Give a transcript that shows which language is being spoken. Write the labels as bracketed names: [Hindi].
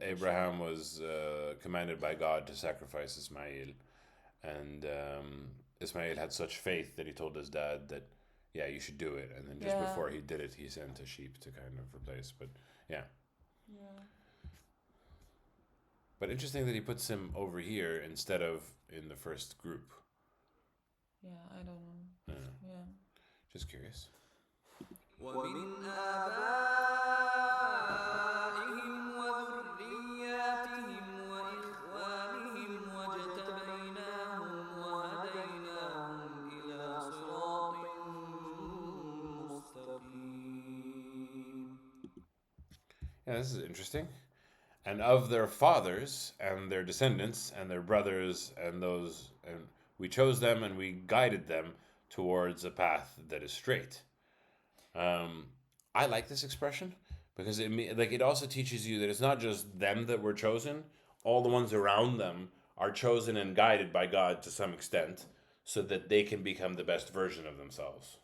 [English] Abraham was commanded by God to sacrifice Ismail, and Ismail had such faith that he told his dad that, yeah, you should do it. And then just before he did it, he sent a sheep to kind of replace. But yeah. Yeah. But interesting that he puts him over here instead of in the first group. Yeah, I don't know. Yeah. Just curious. [Arabic] ومن آبائهم وذرياتهم وإخوانهم واجتبيناهم وهديناهم إلى صراط مستقيم. [English] Yeah, this is interesting. And of their fathers and their descendants and their brothers and those, and we chose them and we guided them towards a path that is straight. I like this expression because it also teaches you that it's not just them that were chosen; all the ones around them are chosen and guided by God to some extent, so that they can become the best version of themselves.